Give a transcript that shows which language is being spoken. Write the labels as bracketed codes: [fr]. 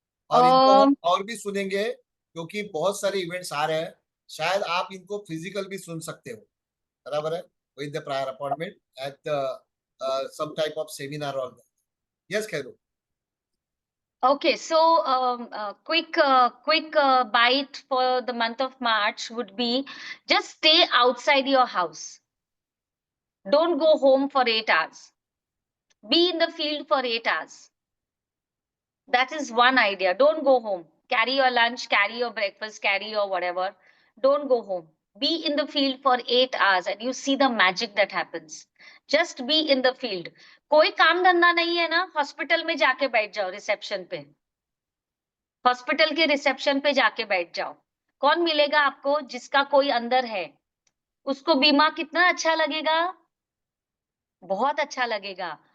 [hi] और इनको हम और भी सुनेंगे क्योंकि बहुत सारे इवेंट्स आ रहे हैं, शायद आप इनको फिजिकल भी सुन सकते हो, बराबर है, [en] With the prior appointment at some type of seminar or that. Yes, Khairu. Okay, so quick bite for the month of March would be just stay outside your house. Don't go home for 8 hours. Be in the field for 8 hours. That is one idea. Don't go home. Carry your lunch, carry your breakfast, carry your whatever. Don't go home. Be in the field for 8 hours and you see the magic that happens. Just be in the field. [hi] कोई काम धंधा नहीं है ना, hospital में जाके बैठ जाओ, रिसेप्शन पे, हॉस्पिटल के रिसेप्शन पे जाके बैठ जाओ। कौन मिलेगा आपको? जिसका कोई अंदर है। उसको बीमा कितना अच्छा लगेगा, बहुत अच्छा लगेगा।